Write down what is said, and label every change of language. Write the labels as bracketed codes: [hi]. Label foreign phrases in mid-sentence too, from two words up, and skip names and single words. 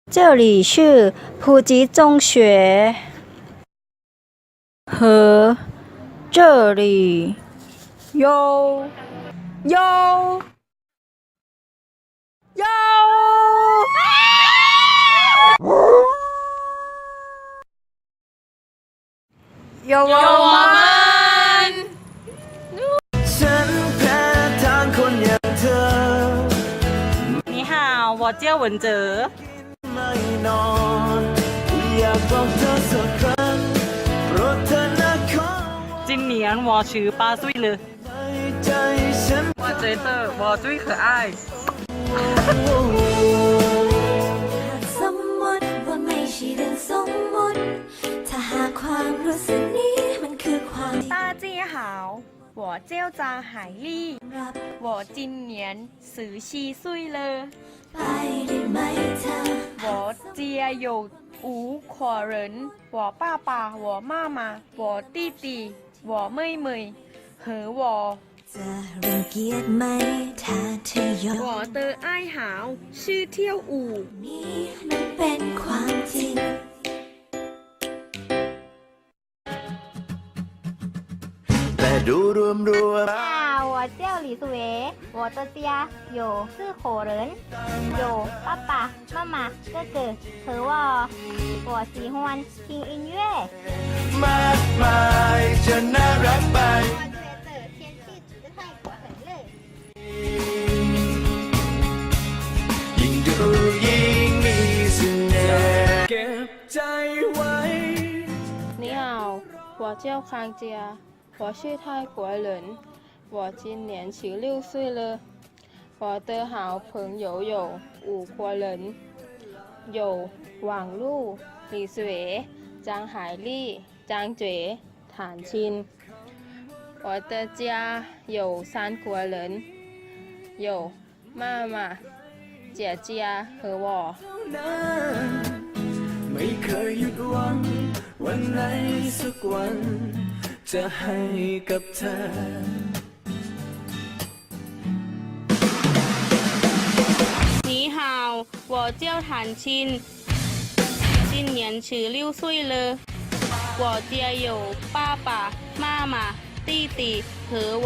[zh] 这里是普吉中学，和这里有我们。 [th] ฉันแพ้ทางคนอย่างเธอ [zh] 你好，我叫文哲。 [th] ไม่นอนอยากบอกเธอสักครั้งโปรดเธอนะขอ [zh] 今年我18岁了， [th] ใจฉัน [zh] 我觉得我最可爱。 [th] สมมติว่าไม่ใช่เรื่องสมมติถ้าหากความรู้สึกนี้มันคือความ [zh] 大家好，我叫张海丽， [th] รับ [zh] 我今年17岁了， [th] ไปได้ไหมเธอ [zh] 我家有5口人，我爸爸、我妈妈、我弟弟、我妹妹和我。 [th] จะรังเกียจไหมถ้าเธอยอม [zh] 我的爱好是跳舞。 [th] นี้นั้นเป็นความจริง แต่ดูรวม [zh] 我叫李素维，我的家有4口人，有爸爸妈妈、哥哥和我。我喜欢听音乐。 [th] มากมายจะน่ารักไป [zh] 我觉得天气实在太很热。 [th] ยิ่งดูยิ่งมีเสน่ห์เก็บใจไว้ [zh] 你好，我叫康佳，我是泰国人，我今年16岁了。我的好朋友有5个人，有网路、李水、张海丽、张觉、谭青。我的家有3个人，有妈妈、姐姐和我。 [th] ไม่เคยหยุดหวังวันไหนสักวันจะให้กับเธอ [zh] 你好，我叫谭青，今年16岁了。我家有爸爸妈妈、弟弟和我。